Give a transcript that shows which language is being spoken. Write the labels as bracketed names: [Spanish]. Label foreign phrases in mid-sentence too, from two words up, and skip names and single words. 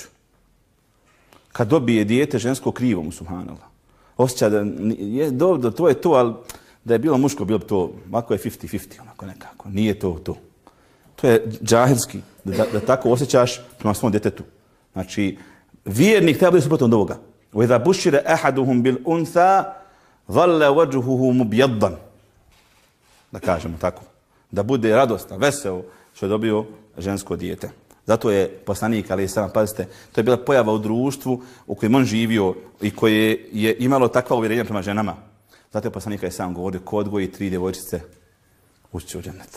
[Bosnian] Kad dobije dijete žensko, krivo mu, subhanallah. Osjeća da je dobro, to je to, ali da je bilo muško, bilo bi to, ovako je 50-50, onako nekako. Nije to to. To je džahilski, da tako osjećaš prema svom djetetu. Znači, vjernik treba biti suprotno od ovoga. [Arabic] وَإِذَا بُشِّرَ أَحَدُهُمْ بِالْأُنْثَى ظَلَّ وَجْهُهُ مُبْيَضًّا. [Bosnian] Da kažemo tako. Da bude radostan, veseo što je dobio žensko dijete. Zato je poslanik, ali sam, pazite, to je bila pojava u društvu u kojem on živio i koje je imalo takva uvjerenja prema ženama. Zato je poslanik, ali sam govorio, ko odgoji 3 djevojčice, ući će u džennet.